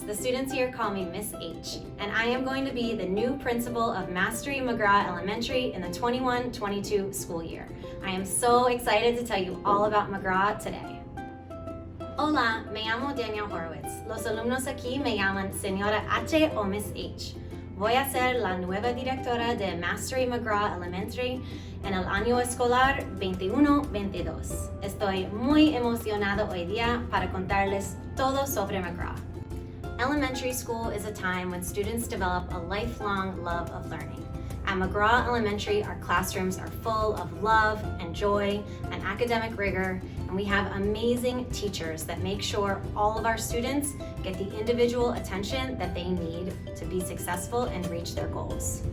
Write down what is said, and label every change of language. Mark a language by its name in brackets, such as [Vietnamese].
[English] The students here call me Miss H, and I am going to be the new principal of Mastery McGraw Elementary in the 21-22 school year. I am so excited to tell you all about McGraw today. [Spanish] Hola, me llamo Danielle Horowitz. Los alumnos aquí me llaman Señora H o Miss H. Voy a ser la nueva directora de Mastery McGraw Elementary en el año escolar 21-22. Estoy muy emocionado hoy día para contarles todo sobre McGraw. [English] Elementary school is a time when students develop a lifelong love of learning. At McGraw Elementary, our classrooms are full of love and joy and academic rigor, and we have amazing teachers that make sure all of our students get the individual attention that they need to be successful and reach their goals.